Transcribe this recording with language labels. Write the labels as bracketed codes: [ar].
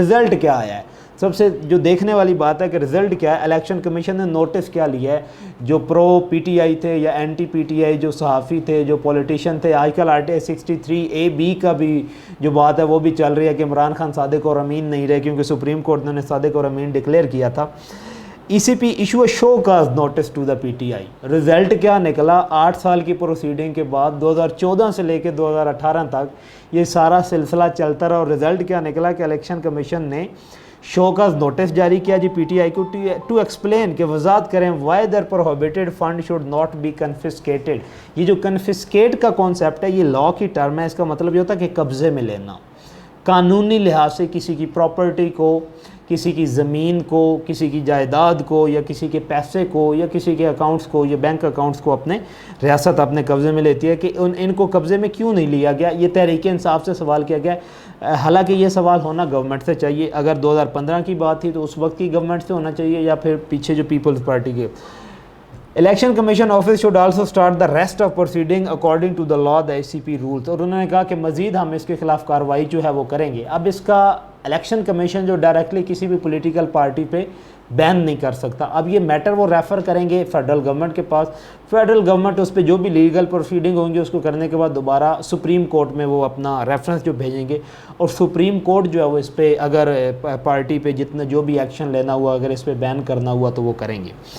[ur] Result کیا آیا ہے؟ سب سے جو دیکھنے والی بات ہے کہ رزلٹ کیا ہے. الیکشن کمیشن نے نوٹس کیا لیا ہے؟ جو پرو پی ٹی آئی تھے یا اینٹی پی ٹی آئی جو صحافی تھے، جو پولیٹیشین تھے، آج کل آرٹیکل 63A(b) کا بھی جو بات ہے وہ بھی چل رہی ہے کہ عمران خان صادق اور امین نہیں رہے، کیونکہ سپریم کورٹ نے صادق اور امین ڈکلیئر کیا تھا. [en] E C P issue a show cause notice to the P T I. [ur] Result کیا نکلا؟ 8 سال کی پروسیڈنگ کے بعد 2014 سے لے کے 2018 تک یہ سارا سلسلہ چلتا رہا، اور رزلٹ کیا نکلا کہ الیکشن کمیشن نے شو کاز نوٹس جاری کیا جی پی ٹی آئی کو [en] to explain [ur] کہ وضاحت کریں [en] Why their prohibited fund should not be confiscated. [ur] یہ جو کنفسکیٹ کا کانسیپٹ ہے یہ لا کی ٹرم ہے، اس کا مطلب یہ ہوتا ہے کہ قبضے میں لینا، قانونی لحاظ سے کسی کی پراپرٹی کو، کسی کی زمین کو، کسی کی جائیداد کو، یا کسی کے پیسے کو، یا کسی کے اکاؤنٹس کو، یا بینک اکاؤنٹس کو اپنے ریاست اپنے قبضے میں لیتی ہے کہ ان کو قبضے میں کیوں نہیں لیا گیا. یہ تحریک انصاف سے سوال کیا گیا، حالانکہ یہ سوال ہونا گورنمنٹ سے چاہیے. اگر 2015 کی بات تھی تو اس وقت کی گورنمنٹ سے ہونا چاہیے، یا پھر پیچھے جو پیپلز پارٹی کے. [en] Election commission office should also start the rest of proceeding according to the law the A C P rules. [ur] اور انہوں نے کہا کہ مزید ہم اس کے خلاف کارروائی جو ہے وہ کریں گے. اب اس کا الیکشن کمیشن جو ڈائریکٹلی کسی بھی پولیٹیکل پارٹی پہ بین نہیں کر سکتا. اب یہ میٹر وہ ریفر کریں گے فیڈرل گورنمنٹ کے پاس. فیڈرل گورنمنٹ اس پہ جو بھی لیگل پروسیڈنگ ہوں گی اس کو کرنے کے بعد دوبارہ سپریم کورٹ میں وہ اپنا ریفرنس جو بھیجیں گے، اور سپریم کورٹ جو ہے وہ اس پہ اگر پارٹی پہ جتنا جو بھی ایکشن لینا ہوا، اگر اس پہ بین کرنا ہوا تو وہ کریں گے.